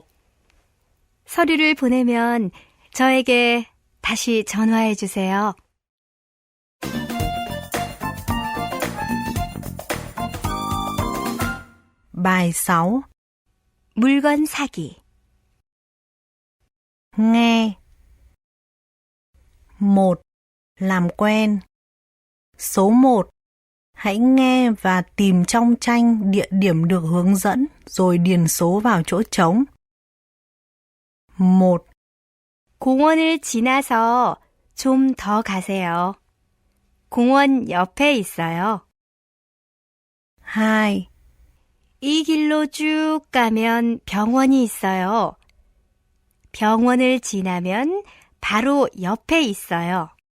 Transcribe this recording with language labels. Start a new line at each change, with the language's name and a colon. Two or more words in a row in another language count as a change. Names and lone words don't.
Korean: 서류를 보내면 저에게 다시 전화해 주세요.
Vietnamese: Bài 6.
Korean: 물건 사기.
Vietnamese: Nghe. 1. Làm quen. Số 1. Hãy nghe và tìm trong tranh địa điểm được hướng dẫn rồi điền số vào chỗ trống. 1,
Korean: 공원을 지나서 좀 더 가세요. 공원 옆에 있어요. 2, 이 길로 쭉 가면 병원이 있어요. 병원을 지나면 바로 옆에 있어요.